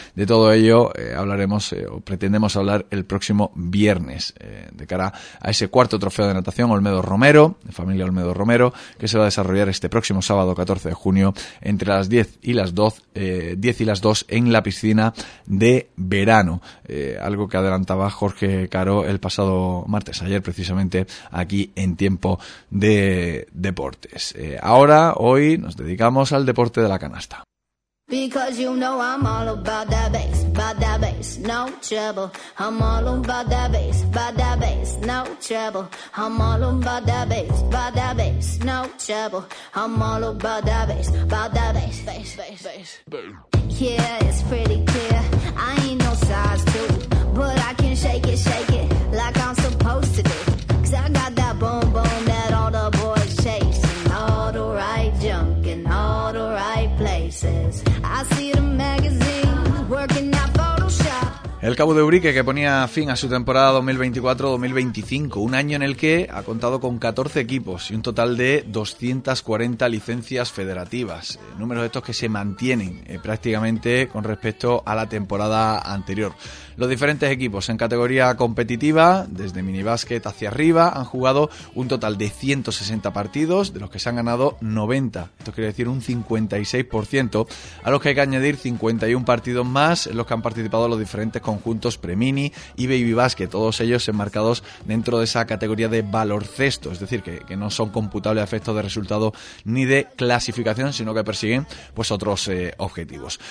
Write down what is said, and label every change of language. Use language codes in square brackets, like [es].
[es] De todo ello hablaremos o pretendemos hablar el próximo viernes de cara a ese cuarto trofeo de natación Olmedo Romero, de familia Olmedo Romero, que se va a desarrollar este próximo sábado 14 de junio entre las 10 y las 2 en la piscina de verano. Algo que adelantaba Jorge Caro el pasado martes, ayer precisamente, aquí en Tiempo de Deportes. Ahora, hoy, nos dedicamos al deporte de la canasta. [en] Because you know I'm all about that bass, no trouble. I'm all about that bass, no trouble. I'm all about that bass, no trouble. I'm all about that bass, bass. Yeah, it's pretty clear, I ain't no size 2, but I can shake it, like I'm supposed to do. Cause I got that boom, boom that all the boys chase, and all the right junk in all the right places. I see the magazine working out Photoshop. El [es] cabo de Ubrique, que ponía fin a su temporada 2024-2025, un año en el que ha contado con 14 equipos y un total de 240 licencias federativas, números estos que se mantienen prácticamente con respecto a la temporada anterior. Los diferentes equipos en categoría competitiva, desde minibásquet hacia arriba, han jugado un total de 160 partidos, de los que se han ganado 90, esto quiere decir un 56%, a los que hay que añadir 51 partidos más en los que han participado los diferentes conjuntos Premini y Baby Basket, todos ellos enmarcados dentro de esa categoría de baloncesto, es decir, que no son computables a efectos de resultado ni de clasificación, sino que persiguen pues otros objetivos.